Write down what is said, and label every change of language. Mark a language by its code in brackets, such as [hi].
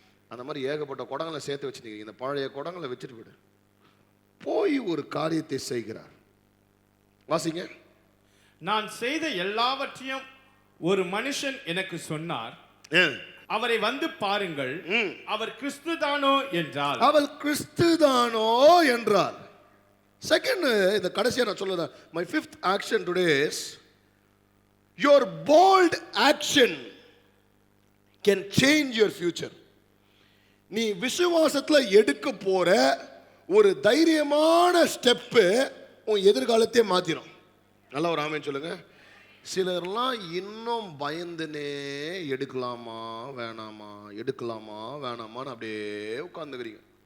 [ta] அந்த மாதிரி ஏகப்பட்ட குடங்களை சேர்த்து வச்சுட்டீங்க. இந்த பழைய குடங்களை வச்சுட்டு விடு, போய் ஒரு காரியத்தை செய்கிறார். வாசிங்க. நான் செய்த எல்லாவற்றையும் ஒரு மனுஷன் எனக்கு சொன்னார், அவரை வந்து பாருங்கள், அவர் கிறிஸ்துதானோ என்றார். அவர் கிறிஸ்துதானோ என்றார். [en] second, [ta] இந்த கடைசியா நான் சொல்லுறேன், [en] my fifth action today is your bold action can change your future. [ta] நீ விசுவாசத்துல எடுக்க போற ஒரு தைரியமான ஸ்டெப்பு உன் எதிர்காலத்தையே மாத்திரும். நல்லா ஒரு ஆமென் சொல்லுங்க. சிலர்லாம் இன்னும் பயந்துனே எடுக்கலாமா வேணாமா, எடுக்கலாமா வேணாமான்னு அப்படியே உட்கார்ந்துக்கிறீங்க.